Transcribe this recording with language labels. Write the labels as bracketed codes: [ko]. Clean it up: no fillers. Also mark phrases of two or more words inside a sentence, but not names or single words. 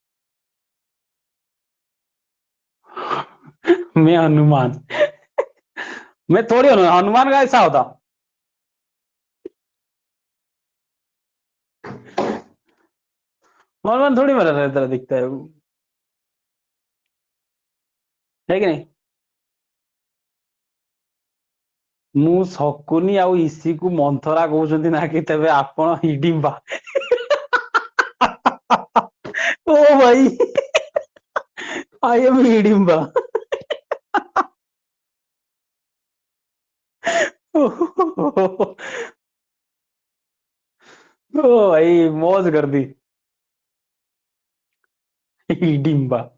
[hi] मैं हनुमान, मैं थोड़ी हनुमान का ऐसा होता, हनुमान थोड़ी मेरा तरह दिखता है वो, है कि नहीं। [or] ମୁଁ ଶକୁନି ଆଉ ଇସିକୁ ମନ୍ଥରା କହୁଛନ୍ତି ନା କି ତେବେ ଆପଣ ହିଡିମ୍ବା। ଓ ଭାଇ, [en] आई एम हिडिम्बा। [hi] ओ भाई मौज कर दी, हिडिम्बा।